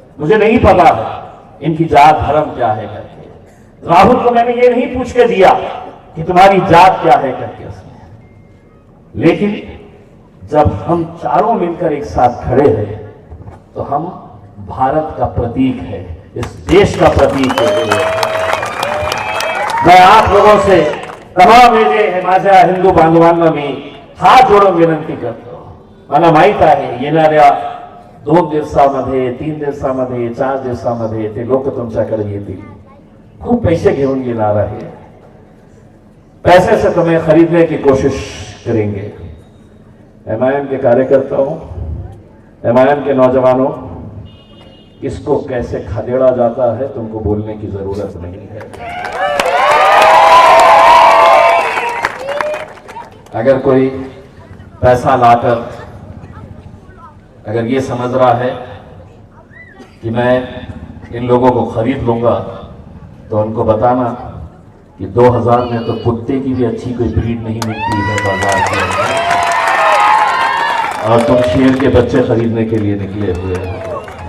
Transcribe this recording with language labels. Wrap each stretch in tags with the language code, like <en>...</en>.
<hi>मुझे नहीं पता है इनकी जात धर्म क्या है करके। राहुल को मैंने ये नहीं पूछ के दिया कि तुम्हारी जात क्या है करके उसने, लेकिन जब हम चारों मिलकर एक साथ खड़े हैं तो हम भारत का प्रतीक है, इस देश का प्रतीक है। मैं आप लोगों से तमाम</hi> <mr>माझ्या हिंदू बांधवांना मी हात जोडून विनंती करतो। मला माहित आहे येणाऱ्या 2 दिवसामध्ये, 3 दिवसामध्ये, 4 दिवसामध्ये ते लोक तुमच्याकडे येतील, खूप पैसे घेऊन येणार आहे,</mr> <hi>पैसे से तुम्हें खरीदने की कोशिश करेंगे। MIM के कार्यकर्ताओं, MIM के नौजवानों, इसको कैसे खदेड़ा जाता है तुमको बोलने की जरूरत नहीं है। अगर कोई पैसा लाकर अगर ये समझ रहा है कि मैं इन लोगों को खरीद लूंगा, तो उनको बताना कि 2000 में तो कुत्ते की भी अच्छी कोई ब्रीड नहीं मिलती है बाजार के अंदर, और तुम शेर के बच्चे खरीदने के लिए निकले हुए हो।</hi>